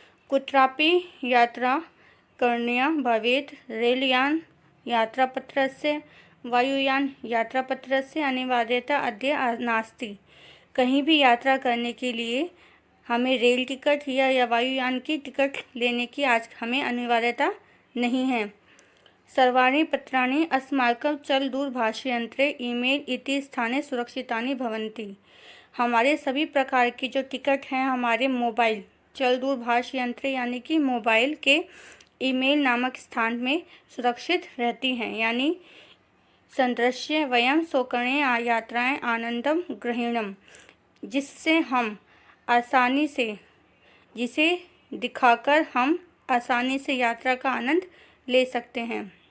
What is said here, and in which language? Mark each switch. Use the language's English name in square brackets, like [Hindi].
[Sanskrit] कुत्रापि यात्रा करणीया भवेत् रेलयान यात्रापत्रस्य वायुयान यात्रापत्रस्य अनिवार्यता अद्य नास्ति। [Hindi] कहीं भी यात्रा करने के लिए हमें रेल टिकट या वायुयान की टिकट लेने की आज हमें अनिवार्यता नहीं है। [Sanskrit] सर्वाणि पत्राणि अस्माकं चलदूरभाषयंत्रे ईमेल इति स्थाने सुरक्षितानि भवन्ति। [Hindi] हमारे सभी प्रकार की जो टिकट हैं हमारे मोबाइल चलदूरभाष यंत्र यानी कि मोबाइल के ईमेल नामक स्थान में सुरक्षित रहती हैं। यानी [Sanskrit] संदृश्य वयम सौकर्णे यात्राएं आनंदम ग्रहीणम, [Hindi] जिससे हम आसानी से जिसे दिखाकर हम आसानी से यात्रा का आनंद ले सकते हैं।